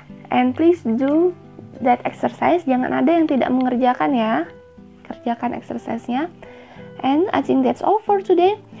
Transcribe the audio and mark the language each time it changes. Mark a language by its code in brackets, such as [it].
[en] And please do that exercise. [id] Jangan ada yang tidak mengerjakan ya. Kerjakan exercise-nya. [en] And I think that's all for today.